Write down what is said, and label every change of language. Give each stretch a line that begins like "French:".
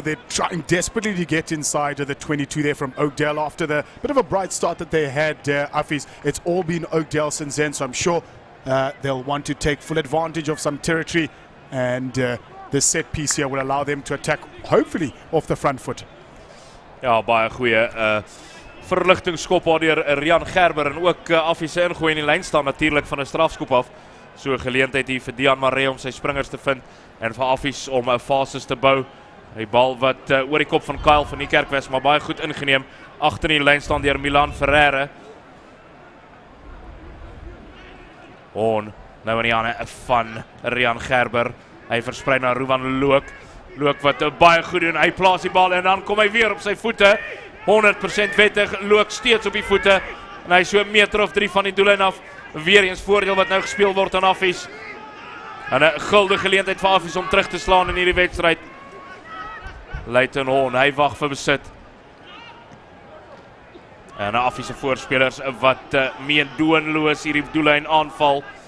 English: They're trying desperately to get inside of the 22 there from Oakdale after the bit of a bright start that they had, Affies. It's all been Oakdale since then, so I'm sure they'll want to take full advantage of some territory, and the set piece here will allow them to attack, hopefully, off the front foot.
Afrikaans: Ja, baie goeie verligtingskop deur Rian Gerber en ook Affies se ingooi in die lyn staan natuurlik van 'n strafskop af. So 'n geleentheid hier vir Dian Maree om sy springers te vind en vir Affies om 'n fases te bou. Die bal wat oor die kop van Kyle van die Kerk was, maar baie goed ingeneem. Agter in die lyn staan deur Milan Ferreira. Nou in die hande van Rian Gerber. Hy versprei na Ruwan Look. Look wat baie goed doen. Hy plaas die bal en dan kom hy weer op sy voete. 100% wettig. Look steeds op die voete. En hy so 'n meter of 3 van die doellyn af. Weer eens voordeel wat nou gespeel word aan Affies. En 'n guldige geleentheid vir Affies om terug te slaan in hierdie wedstryd. Leighton Horn, hy wag vir besit. En Affies se voorspelers wat meedoenloos hierdie doellyn aanval.